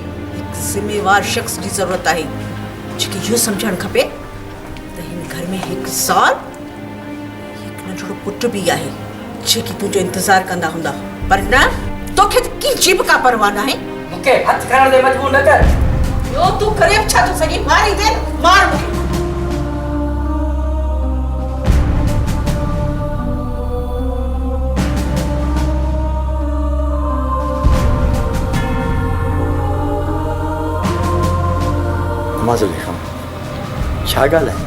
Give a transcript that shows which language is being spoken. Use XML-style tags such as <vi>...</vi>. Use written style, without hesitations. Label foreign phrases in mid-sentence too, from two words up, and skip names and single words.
<sd>हिकु ज़िम्मेवार शख़्स जी ज़रूरत आहे, जेके इहो सम्झणु खपे त हिन घर में हिकु ज़ाल, हिकु नंढड़ो पुटु बि आहे, जेकी तुंहिंजो इंतज़ारु कंदा हूंदा। पर न, तोखे त कंहिंजी बि का परवाह न आहे। मूंखे हथु खणण ते मजबूर न कर। ॿियो तूं करे बि छा थो सघीं? मारी दे, मार मूंखे। अम्मा ज़ुलेखा, छा ॻाल्हि आहे?</sd>